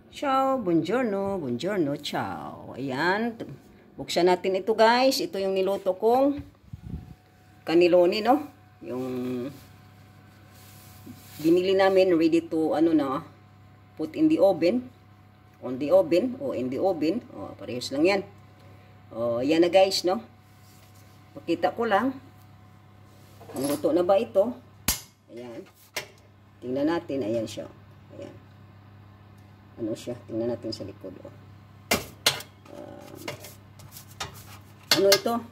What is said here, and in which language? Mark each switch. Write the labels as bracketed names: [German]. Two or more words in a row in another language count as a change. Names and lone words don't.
[Italian] Ciao, buongiorno, buongiorno, ciao. [Filipino] Ayan, buksan natin ito guys. Ito yung niluto kong cannelloni, no? Yung binili namin [English] ready to, put in the oven. On the oven, o in the oven. [Filipino] O, parehas lang yan. O, yan na guys, no? Pakita ko lang. Niluto na ba ito? Ayan. Tingnan natin, ayan siya. Ayan. Ano siya? Tingnan natin sa likod. Oh. Ano ito?